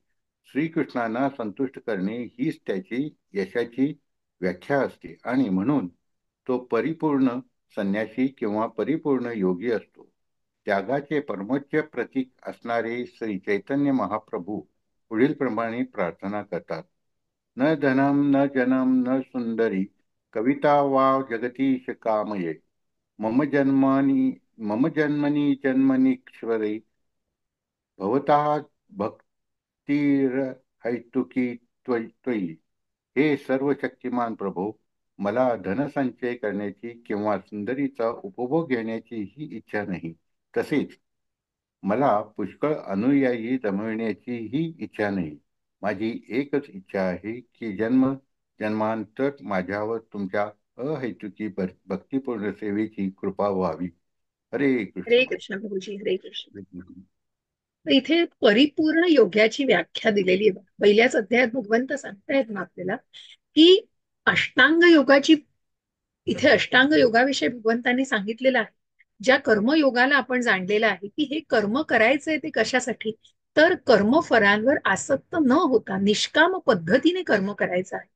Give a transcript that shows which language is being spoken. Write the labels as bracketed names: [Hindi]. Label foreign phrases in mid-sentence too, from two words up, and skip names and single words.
[Marathi] श्रीकृष्णांना संतुष्ट करणे हीच त्याची यशाची व्याख्या असते आणि म्हणून तो परिपूर्ण संन्यासी किंवा परिपूर्ण योगी असतो. त्यागाचे परमोच्च प्रतीक असणारे श्री चैतन्य महाप्रभू पुढील प्रमाणे प्रार्थना करतात. [Sanskrit] न धनम न जनम न सुंदरी कविता वा जगतीश कामये मम जन्मानी मम जन्मनी जन्मनीश्वरे भवता भक्तिर्हैतुकी त्वयि. [Marathi] हे सर्व शक्तिमान प्रभो, मला धनसंचय करण्याची किंवा सुंदरीचा उपभोग घेण्याची ही इच्छा नाही. तसेच मला पुष्कळ अनुयायी जमविण्याची ही इच्छा नाही. माझी एकच इच्छा आहे की जन्मांतर माझ्यावर तुमच्या अहैतुकी भक्तिपूर्ण सेवेची कृपा व्हावी. [Sanskrit] हरे कृष्ण हरे [Marathi] माता. कृष्ण प्रभूजी. [Sanskrit] हरे कृष्ण. [Marathi] तर इथे परिपूर्ण योग्याची व्याख्या दिलेली आहे. पहिल्याच अध्यायात भगवंत सांगतायत ना आपल्याला की अष्टांग योगाची, इथे अष्टांग योगाविषयी भगवंतांनी सांगितलेलं आहे. ज्या कर्मयोगाला आपण जाणलेलं आहे की हे कर्म करायचंय ते कशासाठी, तर कर्मफलांवर आसक्त न होता निष्काम पद्धतीने कर्म करायचं आहे.